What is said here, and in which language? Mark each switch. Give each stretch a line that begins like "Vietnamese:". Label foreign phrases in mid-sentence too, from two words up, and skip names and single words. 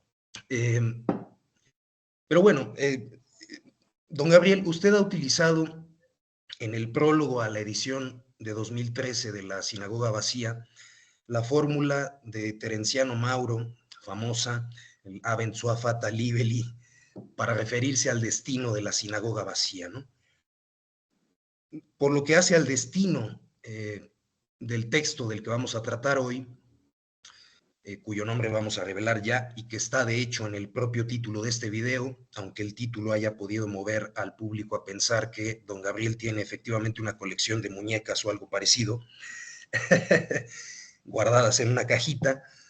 Spanish: Pero bueno, don Gabriel, usted ha utilizado en el prólogo a la edición de 2013 de La sinagoga vacía la fórmula de Terenciano Mauro, famosa, el
Latin: Abend sua fata libelli,
Spanish: para referirse al destino de la sinagoga vacía, ¿no? Por lo que hace al destino del texto del que vamos a tratar hoy, cuyo nombre vamos a revelar ya y que está de hecho en el propio título de este video, aunque el título haya podido mover al público a pensar que don Gabriel tiene efectivamente una colección de muñecas o algo parecido, guardadas en una cajita.